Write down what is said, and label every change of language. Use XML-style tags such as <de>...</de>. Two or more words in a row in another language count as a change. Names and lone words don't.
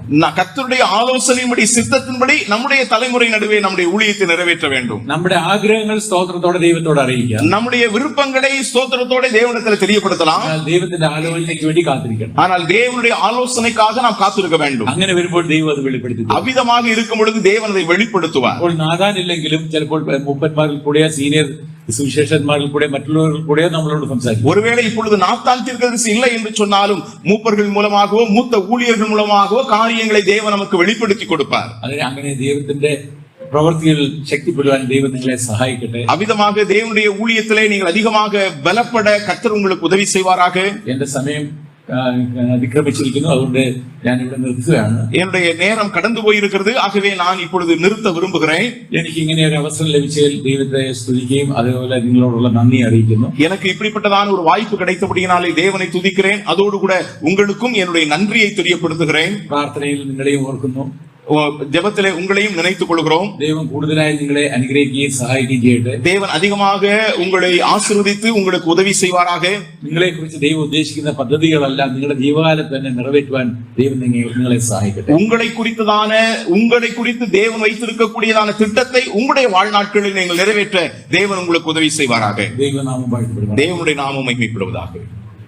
<ta>கர்த்தருடைய ஆலோசனையின்படி சித்தத்தின்படி நம்முடைய தலைமுறை நடுவே நம்முடைய ஊழியத்தை நிறைவேற்ற வேண்டும்.</ta> <ml>നമ്മുടെ ആഗ്രഹങ്ങൾ സ്തോത്രത്തോടെ ദൈവത്തോട് അറിയിക്കുക.</ml> <ta>நம்முடைய விருப்பங்களை ஸ்தோத்திரத்தோட தேவனிடத்தில் தெரியப்படுத்தலாம்.</ta> <ml>എന്നാൽ ദൈവത്തിന്റെ ആലോചനയ്ക്ക് വേണ്ടി കാത്തിരിക്കണം.</ml> <ta>ஆனால் தேவனுடைய ஆலோசனைக்காக நாம் காத்திருக்க வேண்டும்.</ta> <ml>അങ്ങനെ വരുമ്പോൾ ദൈവം അത് വെളിപ്പെടുത്തി തരും.</ml> <ta>அவ்விதமாக இருக்கும் பொழுது தேவன் அதை வெளிப்படுத்துவார்.</ta> <ml>അപ്പോൾ നാഥാനില്ലെങ്കിലും ചിലപ്പോൾ മൂപ്പന്മാരിൽ കൂടെയോ സീനിയർ സുവിശേഷന്മാരിൽ കൂടെ മറ്റുള്ളവരിൽ കൂടെയോ നമ്മളോട് സംസാരിക്കും.</ml> <ta>ஒருவேளை இப்பொழுது நாத்தான் தீர்க்கதரிசி இல்லை என்று சொன்னாலும் மூப்பர்கள் மூலமாகவோ மூத்த ஊழியர்கள் மூலமாகவோ காரியங்களை தேவன் நமக்கு வெளிப்படுத்தி கொடுப்பார்.</ta> <ml>അതിന് അങ്ങനെ ദൈവത്തിന്റെ പ്രവൃത്തികൾ ശക്തിപ്പെടുവാൻ ദൈവം നിങ്ങളെ സഹായിക്കട്ടെ.</ml> <ta>அவ்விதமாக தேவனுடைய ஊழியத்திலே நீங்கள் அதிகமாக பலப்பட கர்த்தர் உங்களுக்கு உதவி செய்வாராக.</ta> <ml>എന്റെ സമയം അതിക്രമിച്ചിരിക്കുന്നു. അതുകൊണ്ട് ഞാൻ ഇവിടെ നിർത്തുകയാണ്.</ml> <ta>என்னுடைய நேரம் கடந்து போயிருக்கிறது. ஆகவே நான் இப்பொழுது நிறுத்த விரும்புகிறேன்.</ta> <ml>എനിക്ക് ഇങ്ങനെ ഒരു അവസരം ലഭിച്ചതിൽ ദൈവത്തെ സ്തുതിക്കുകയും അതുപോലെ നിങ്ങളോടുള്ള നന്ദി അറിയിക്കുന്നു.</ml> <ta>எனக்கு இப்படிப்பட்டதான ஒரு வாய்ப்பு கிடைத்தபடியினாலே தேவனை துதிக்கிறேன். அதோடு கூட உங்களுக்கும் என்னுடைய நன்றியை தெரியப்படுத்துகிறேன்.</ta> <ml>പ്രാർത്ഥനയിൽ നിങ്ങളെയും ഓർക്കുന്നു.</ml> <ta>ஜெபத்திலே உங்களையும் நினைத்துக் கொள்கிறோம்.</ta> <ml>ദൈവം കൂടുതലായി നിങ്ങളെ അനുഗ്രഹിക്കുകയും സഹായിക്കുകയും ചെയ്യട്ടെ.</ml> <ta>தேவன் அதிகமாக உங்களை ஆசீர்வதித்து உங்களுக்கு உதவி செய்வாராக.</ta> <ml>നിങ്ങളെ കുറിച്ച് ദൈവം ഉദ്ദേശിക്കുന്ന പദ്ധതികളെല്ലാം നിങ്ങളുടെ ജീവകാലത്ത് തന്നെ നിറവേറ്റുവാൻ ദൈവം നിങ്ങളെ സഹായിക്കട്ടെ.</ml> <ta>உங்களை குறித்து தேவன் வைத்திருக்கக்கூடியதான திட்டத்தை உங்களுடைய வாழ்நாட்களில் நீங்கள் நிறைவேற்ற தேவன் உங்களுக்கு உதவி செய்வாராக.</ta> <ml>ദൈവനാമം വാഴ്ത്തപ്പെടുവാൻ.</ml> <ta>தேவனுடைய நாமம் மகிமைப்படுவதாக.</ta>